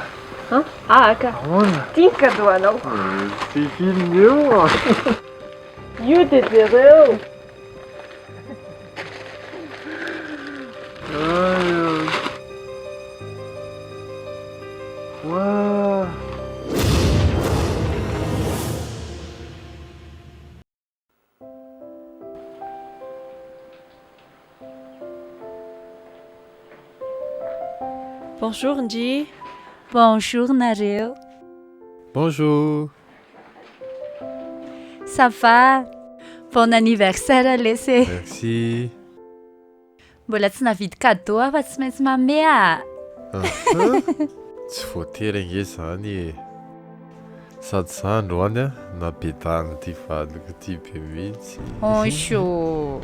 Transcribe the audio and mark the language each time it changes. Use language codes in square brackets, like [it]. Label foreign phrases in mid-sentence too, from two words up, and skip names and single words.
[mg] Aka. Ahoana? Tia cadeau anao. Tsy film io. Io dia jereo. Wow. Bonjour Nji. Bonjour nareo. Bonjour. [fr] Ça va? Bon anniversaire lesy. Merci. [mg] Mbola tsy navidy cadeau aho fa tsy maintsy manome a. Tsy voatery ange zany e. Sady za androany a nabedana ty vadiko ty be mihitsy. Oncho.